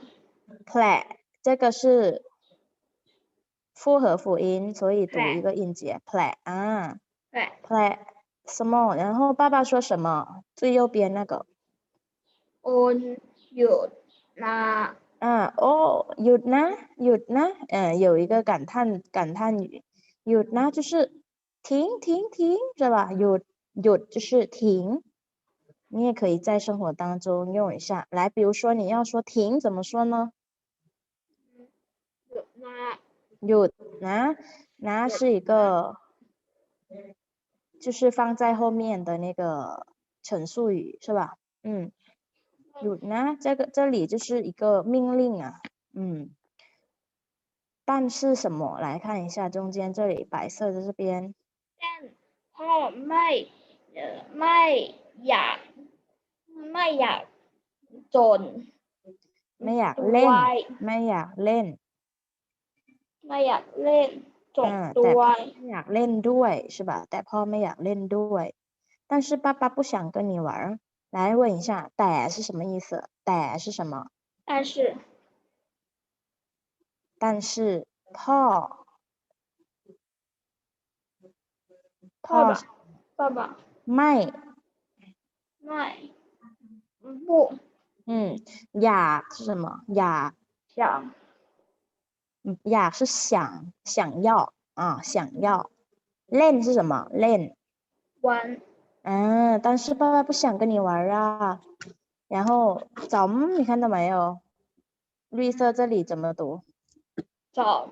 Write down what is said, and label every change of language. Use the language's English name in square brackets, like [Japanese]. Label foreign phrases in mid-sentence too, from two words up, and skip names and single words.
[Chinese] ？pla 这个是复合辅音，所以读一个音节 pla [Thai] แผด [Chinese] pla 什么？然后爸爸说什么？最右边那个 [Thai] โอนหยุดลา หยุดนะหยุดนะ [Chinese] 有一个感叹语， [Thai] หยุดนะ [Chinese] 就是停停停，是吧？ หยุด就是停。你也可以在生活当中用一下。来，比如说你要说停，怎么说呢？ [Thai] หยุดลา หยุดนะ [Chinese] 是一个就是放在后面的那个陈述语，是吧？ [Thai] หยุดนะ [Chinese] 这里就是一个命令啊。但是什么？来看一下中间这里白色的这边。 [Thai] เช่นพ่อไม่อยากไม่อยากจน ไม่อยาก ด้ เล่ วน ย ไม่อยากเล่น ไม่อยากเล่นจน แต่ ด้ว พ่อย ไม่อยากเล่นด้วย [Chinese] 是吧？ [Thai] แต่พ่อไม่อยากเล่นด้วย [Chinese] 但是爸爸不想跟你玩。来问一下แต่是什么意思？ แต่是什么？但是但是พ่อ 爸爸爸爸 [Thai] ไม่ ไม่不 [Chinese] อยาก是什么？ อยาก 想 อยาก是想要想要。 เล่น是什么？ เล่น 玩但是爸爸不想跟你玩啊。然后你看到没有？绿色这里怎么读？找